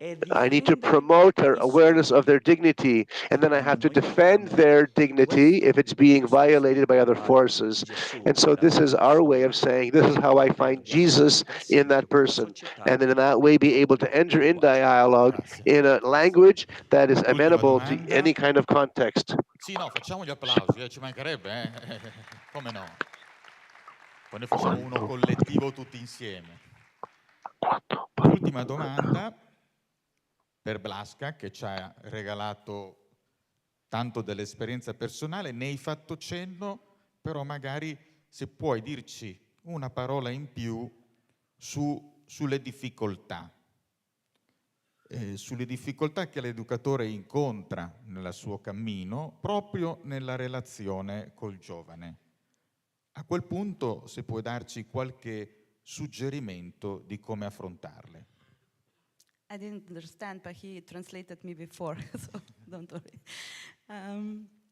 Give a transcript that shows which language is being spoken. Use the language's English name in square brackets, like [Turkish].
[English] I need to promote their awareness of their dignity, and then I have to defend their dignity if it's being violated by other forces. And so this is our way of saying, this is how I find Jesus in that person. And then in that way be able to enter in dialogue in a language that is amenable to any kind of context. [Italian] Sì, no, facciamo gli applausi, ci mancherebbe, come no? Poi noi facciamo uno collettivo tutti insieme. L'ultima domanda per Blaska, che ci ha regalato tanto dell'esperienza personale, ne hai fatto cenno, però magari se puoi dirci una parola in più sulle difficoltà. Sulle difficoltà che l'educatore incontra nel suo cammino, proprio nella relazione col giovane. A quel punto, se puoi darci qualche suggerimento di come affrontarle. [English] I didn't understand, but he translated me before, so don't worry.